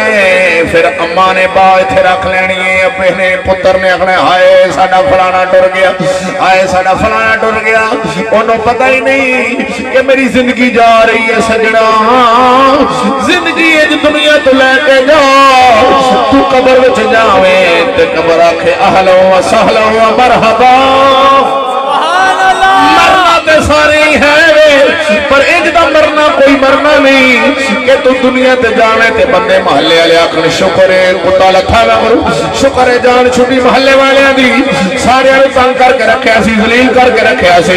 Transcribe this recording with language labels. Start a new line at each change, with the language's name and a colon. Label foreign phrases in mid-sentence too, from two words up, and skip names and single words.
Punjabi: فیر اماں نے بال ایتھے رکھ لینی ہے، ابے نے پتر نے آکھنا ہائے ساڈا فلانا ٹر گیا، ہائے ساڈا فلانا ٹر گیا. اونہاں نے پتا ہی نہیں کہ میری زندگی جا رہی ہے سجنا. زندگی دنیا توں لے کے جاؤ، توں قبر وچ جاویں تے قبر آکھے
Arabic: أهلا وسهلا ومرحبا.
Punjabi: مرنا تے سارے ہی ہے پر اینج دا مرنا کوئی مرنا نہیں کہ توں دنیا توں جاویں تے بندے محلے والے آکھن شکر ہے کتا لتھا نہ کرو، شکر ہے جان چھٹی محلے والیاں دی. سارے تنگ کر کے رکھیا سی، ذلیل کر کے رکھیا سی.